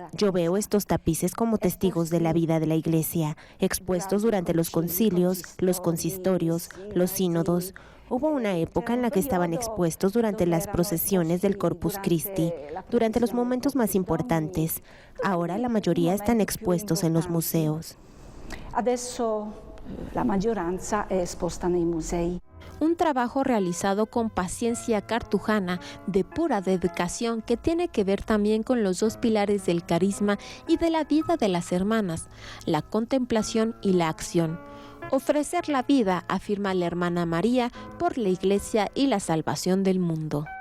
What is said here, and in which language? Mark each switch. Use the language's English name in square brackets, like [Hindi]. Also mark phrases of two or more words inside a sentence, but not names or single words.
[Spanish] Yo veo estos tapices como testigos de la vida de la Iglesia, expuestos durante los concilios, los consistorios, los sínodos. Hubo una época en la que estaban expuestos durante las procesiones del Corpus Christi, durante los momentos más importantes. Ahora la mayoría están expuestos en los museos. [Italian] Adesso la maggioranza è esposta nei musei. [Spanish] Un trabajo realizado con paciencia cartujana, de pura dedicación, que tiene que ver también con los dos pilares del carisma y de la vida de las hermanas, la contemplación y la acción. Ofrecer la vida, afirma la hermana María, por la Iglesia y la salvación del mundo.